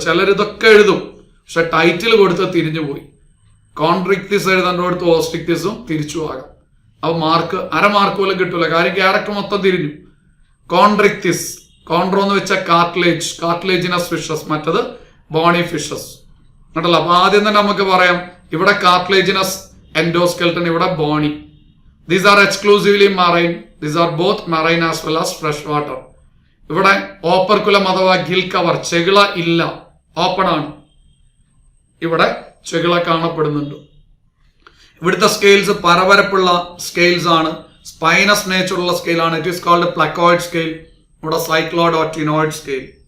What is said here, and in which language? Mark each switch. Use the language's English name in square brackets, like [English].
[Malayalam] ചിലർ ഇതൊക്കെ എഴുതും, പക്ഷെ ടൈറ്റിൽ കൊടുത്ത് തിരിഞ്ഞുപോയി. കോൺട്രിക്റ്റിസ് എഴുതേണ്ടടുത്ത് ഓസ്ട്രിക്റ്റിസും തിരിച്ചു ആകാം. അപ്പൊ മാർക്ക് അരമാർക്ക് പോലും കിട്ടൂല. കാര്യം ക്യാരക്ടർ മൊത്തം തിരിഞ്ഞു. കോൺട്രിക്റ്റിസ്, കോൺട്രോ എന്ന് വെച്ചാൽ കാർട്ടിലേജ്, കാർട്ടിലേജിനസ് ഫിഷസ്. മറ്റത് ബോണി ഫിഷസ്. കേട്ടല്ലോ. അപ്പൊ ആദ്യം തന്നെ നമുക്ക് പറയാം, ഇവിടെ കാർട്ടിലേജിനസ് എൻഡോസ്കെൽട്ടൺ, ഇവിടെ Boney. [English] These are exclusively marine. These are both marine as well as fresh water. [Malayalam] ഇവിടെ ഓപ്പർക്കുലം അഥവാ ഗിൽ കവർ, ചെകിള ഇല്ല, ഓപ്പൺ ആണ്. ഇവിടെ ചെകിള കാണപ്പെടുന്നുണ്ട്. ഇവിടുത്തെ സ്കെയിൽസ് പരപരപ്പുള്ള സ്കെയിൽസ് ആണ്. Spinous നേച്ചറുള്ള സ്കെയിലാണ്. [English] It is called placoid scale. [Malayalam] ഇവിടെ സൈക്ലോയിഡ് ഓർ ടിനോയിഡ് സ്കെയിൽ.